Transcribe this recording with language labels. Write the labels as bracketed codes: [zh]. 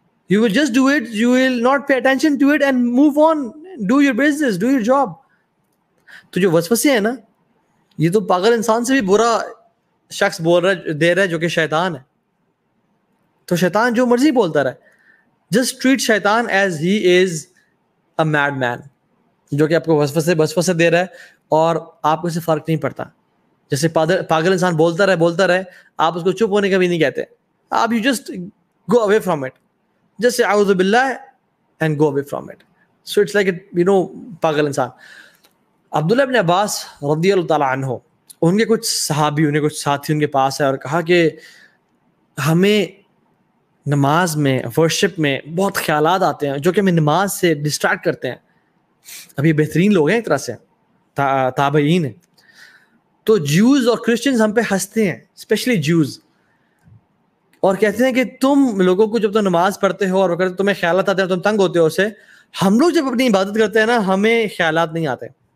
[en] You will just do it, you will not pay attention to it and move on, do your business, do your job۔ [ur] تو جو وسوسے ہیں نا، یہ تو پاگل انسان سے بھی برا شخص دے رہا ہے جو کہ شیطان ہے۔ تو شیطان جو مرضی بولتا رہے، [en] just treat شیطان as he is a madman، [ur] جو کہ آپ کو وسوسے دے رہا ہے اور آپ کو اس سے فرق نہیں پڑتا۔ جیسے پاگل انسان بولتا رہے آپ اس کو چپ ہونے کا بھی نہیں کہتے، [en] آپ you just go away from it, just say اعوذ باللہ and go away from it. So it's like [ur] پاگل انسان. عبداللہ ابن عباس رضی اللہ تعالیٰ عنہ, ان کے کچھ صحابی, ان کے کچھ ساتھی ان کے پاس ہے اور کہا کہ ہمیں نماز میں, ورشپ میں بہت خیالات آتے ہیں جو کہ ہمیں نماز سے ڈسٹریکٹ کرتے ہیں. ابھی بہترین لوگ ہیں ایک طرح سے, تابعین ہیں. تو جیوز اور کرسچنز ہم پہ ہنستے ہیں, اسپیشلی جیوز, اور کہتے ہیں کہ تم لوگوں کو جب تم نماز پڑھتے ہو اور تمہیں خیالات آتے ہیں تم تنگ ہوتے ہو اسے, ہم لوگ جب اپنی عبادت کرتے ہیں نا ہمیں خیالات نہیں آتے.